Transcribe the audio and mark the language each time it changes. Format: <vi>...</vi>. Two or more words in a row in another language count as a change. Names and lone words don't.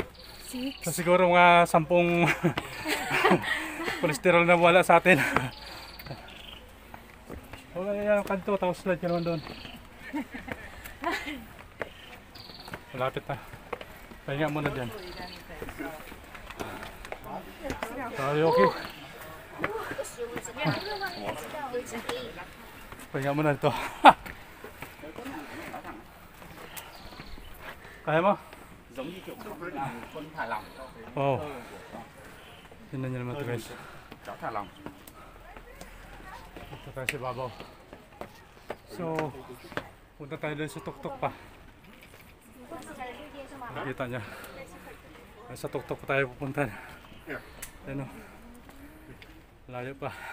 <tl>6. So siguro mga 10 kolesterol na wala sa atin. Wala yan kanto, tapos slide ka naman doon. Malapit na. Pahinga muna dyan.</tl> <en>Are you okay?</en> <tl>Pahinga muna dito. Kaya mo?</tl> <vi>Giống như kiểu con thả lỏng.</vi> <tl>Oo. Tignan nyo naman ito guys.</tl> <vi>Chó thả lỏng.</vi> <tl>Ito tayo sa babaw. So, punta tayo doon sa tuktok pa. Nakikita nyo. Sa tuktok pa tayo pupunta. Ano? Layo pa.</tl>